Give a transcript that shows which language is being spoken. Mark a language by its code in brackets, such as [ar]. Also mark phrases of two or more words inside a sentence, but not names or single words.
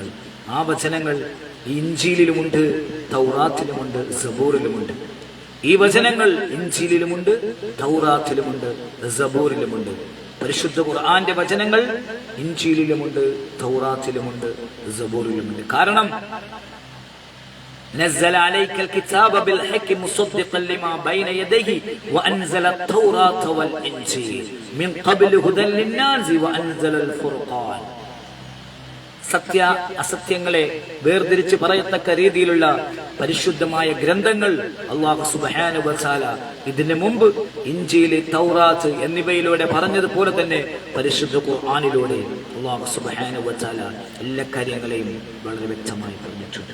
[ml] ആ വചനങ്ങൾ ഇഞ്ചീലിലുമുണ്ട്, തൗറാത്തിലുമുണ്ട്, സബൂറിലുമുണ്ട്. ഈ വചനങ്ങൾ ഇഞ്ചീലിലുമുണ്ട്, തൗറാത്തിലുമുണ്ട്, സബൂറിലുമുണ്ട്. പരിശുദ്ധ ഖുർആന്റെ വചനങ്ങൾ ഇഞ്ചീലിലുമുണ്ട്, തൗറാത്തിലുമുണ്ട്, സബൂറിലുമുണ്ട്. [ar] കാരണം نزل عليك الكتاب بالحق مصدقا لما بين يديه وأنزل التوراة والإنجيل من قبل هدى للناس وأنزل الفرقان. [ml] സത്യ അസത്യങ്ങളെ വേർതിരിച്ച് പറയത്തക്ക രീതിയിലുള്ള പരിശുദ്ധമായ ഗ്രന്ഥങ്ങൾ [ar] الله سبحانه وتعالى [ml] ഇതിനു മുമ്പ് ഇഞ്ചീൽ, തൗറാത്ത് എന്നിവയിലൂടെ പറഞ്ഞതുപോലെ തന്നെ പരിശുദ്ധ ഖുർആനിലൂടെ [ar] الله سبحانه وتعالى [ml] എല്ലാ കാര്യങ്ങളെയും വളരെ വ്യക്തമായി പറഞ്ഞിട്ടുണ്ട്.